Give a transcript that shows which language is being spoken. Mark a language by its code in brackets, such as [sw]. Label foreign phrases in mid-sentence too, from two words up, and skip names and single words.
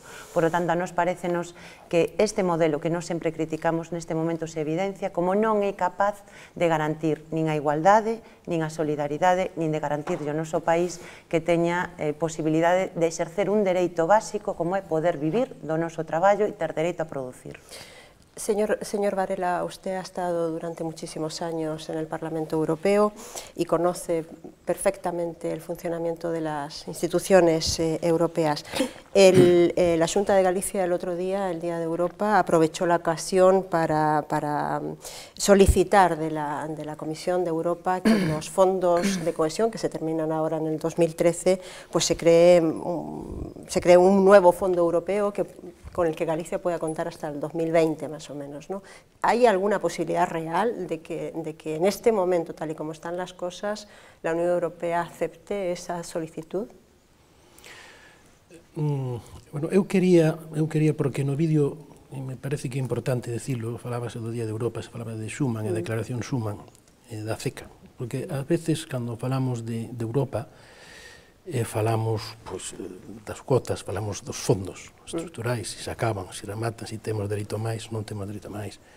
[es] Por lo tanto, [gl] a nos parecenos que este modelo que nos sempre criticamos neste momento se evidencia como non é capaz de garantir nin a igualdade, nin a solidaridade, nin de garantir ao noso país que teña posibilidade de exercer un dereito básico como é poder vivir do noso traballo e ter dereito a producir. [es] Señor Varela, usted ha estado durante muchísimos años en el Parlamento Europeo y conoce perfectamente el funcionamiento de las instituciones europeas. La Xunta de Galicia el otro día, el Día de Europa, aprovechó la ocasión para solicitar de la Comisión de Europa que los fondos de cohesión, que se terminan ahora en el 2013, pues se cree un nuevo fondo europeo con el que Galicia pueda contar hasta el 2020, más o menos, ¿no? ¿Hay alguna posibilidad real de que en este momento, tal y como están las cosas, la Unión Europea acepte esa solicitud? [gl] Bueno, eu quería, porque no vídeo, me parece que é importante decirlo, falábase do Día de Europa, se falaba de Schuman, a Declaración Schuman, da CECA, porque ás veces, cando falamos de Europa, falamos das cuotas, falamos dos fondos estruturais, se se acaban, se rematan, se temos dereito a máis, non temos dereito a máis.